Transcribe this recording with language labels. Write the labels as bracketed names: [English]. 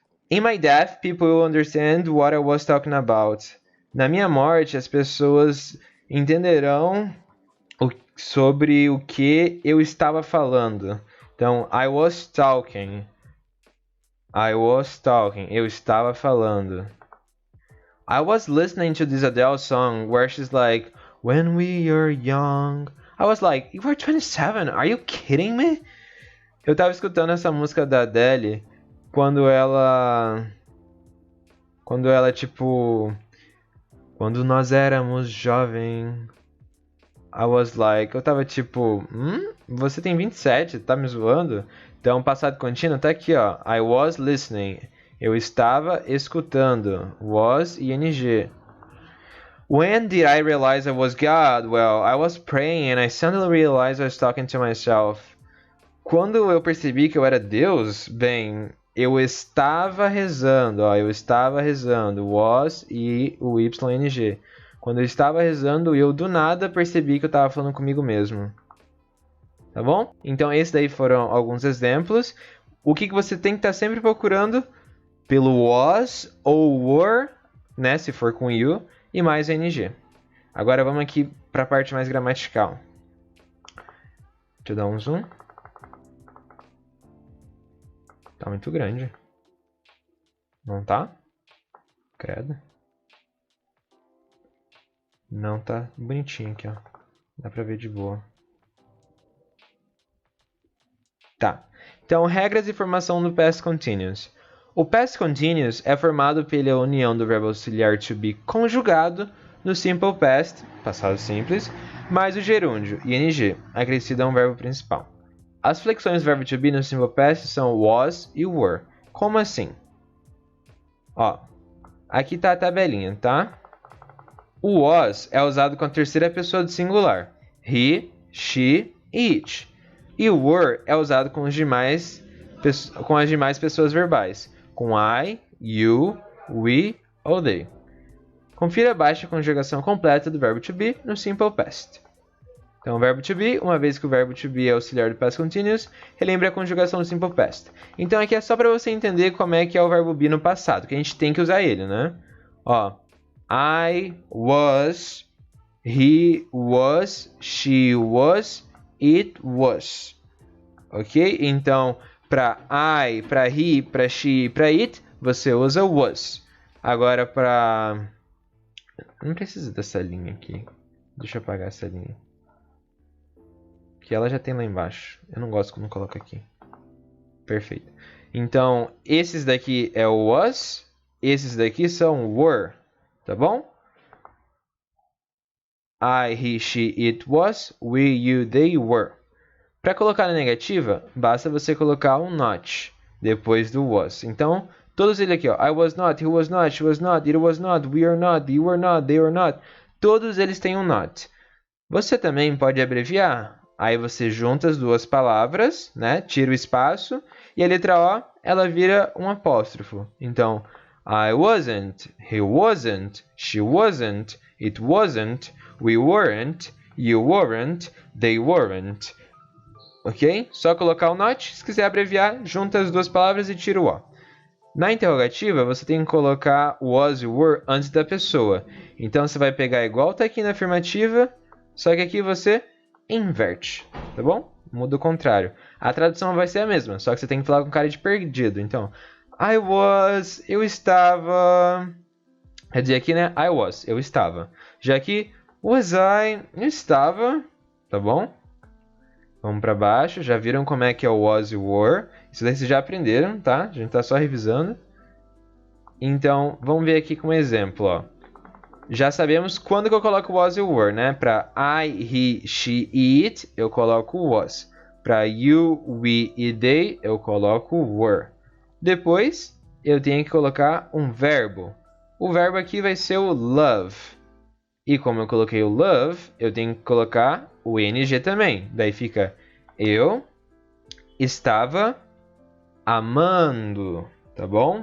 [English] In my death, people will understand what I was talking about. [Portuguese] Na minha morte, as pessoas entenderão sobre o que eu estava falando. [English] Então, I was talking. I was talking. [Portuguese] Eu estava falando. [English] I was listening to this Adele song where she's like, when we are young. I was like, you are 27, are you kidding me? [Portuguese] Eu estava escutando essa música da Adele quando ela tipo, quando nós éramos jovens. [English] I was like, [Portuguese] eu tava tipo, você tem 27, tá me zoando? Então, passado contínuo tá aqui, ó. [English] I was listening. [Portuguese] Eu estava escutando. [English] Was, ing. When did I realize I was God? Well, I was praying and I suddenly realized I was talking to myself. [Portuguese] Quando eu percebi que eu era Deus, bem, eu estava rezando, ó, eu estava rezando, was e o YNG. Quando eu estava rezando, eu do nada percebi que eu estava falando comigo mesmo. Tá bom? Então, esses daí foram alguns exemplos. O que você tem que estar sempre procurando? Pelo was ou were, né, se for com you, e mais NG. Agora vamos aqui para a parte mais gramatical. Deixa eu dar um zoom. Tá muito grande. Não tá? Credo. Não tá bonitinho aqui, ó. Dá pra ver de boa. Tá. Então, regras de formação do past continuous. O past continuous é formado pela união do verbo auxiliar to be conjugado no simple past, passado simples, mais o gerúndio, ing, acrescido a um verbo principal. As flexões do verbo to be no simple past são was e were. Como assim? Ó, aqui tá a tabelinha, tá? O was é usado com a terceira pessoa do singular. He, she e it. E o were é usado com as demais pessoas verbais. Com I, you, we ou they. Confira abaixo a conjugação completa do verbo to be no simple past. Então, o verbo to be, uma vez que o verbo to be é auxiliar do past continuous, relembre a conjugação do simple past. Então, aqui é só para você entender como é que é o verbo be no passado, que a gente tem que usar ele, né? [English] Ó, I was, he was, she was, it was. [Portuguese] Ok? Então, para I, para he, para she, para it, você usa was. Agora, para... Não precisa dessa linha aqui. Deixa eu apagar essa linha. Que ela já tem lá embaixo. Eu não gosto quando coloca aqui. Perfeito. Então, esses daqui é o was. Esses daqui são were. Tá bom? [English] I, he, she, it was. We, you, they were. [Portuguese] Para colocar na negativa, basta você colocar um not depois do was. Então, todos eles aqui, ó. [English] I was not, he was not, she was not, it was not, we are not, you were not, they were not. [Portuguese] Todos eles têm um not. Você também pode abreviar. Aí você junta as duas palavras, né? Tira o espaço. E a letra O, ela vira um apóstrofo. [English] Então, I wasn't, he wasn't, she wasn't, it wasn't, we weren't, you weren't, they weren't. [Portuguese] Ok? Só colocar o not. Se quiser abreviar, junta as duas palavras e tira o O. Na interrogativa, você tem que colocar o was e o were antes da pessoa. Então, você vai pegar igual tá aqui na afirmativa, só que aqui você inverte, tá bom? Muda o contrário. A tradução vai ser a mesma, só que você tem que falar com cara de perdido. Então, I was, eu estava... Quer dizer aqui, né? I was, eu estava. Já aqui, was I, eu estava, tá bom? Vamos para baixo, já viram como é que é o was e o were. Isso daí vocês já aprenderam, tá? A gente tá só revisando. Então, vamos ver aqui com um exemplo, ó. Já sabemos quando que eu coloco was e were, né? Para I, he, she e it, eu coloco was. Para you, we e they, eu coloco were. Depois, eu tenho que colocar um verbo. O verbo aqui vai ser o love. E como eu coloquei o love, eu tenho que colocar o ing também. Daí fica eu estava amando, tá bom?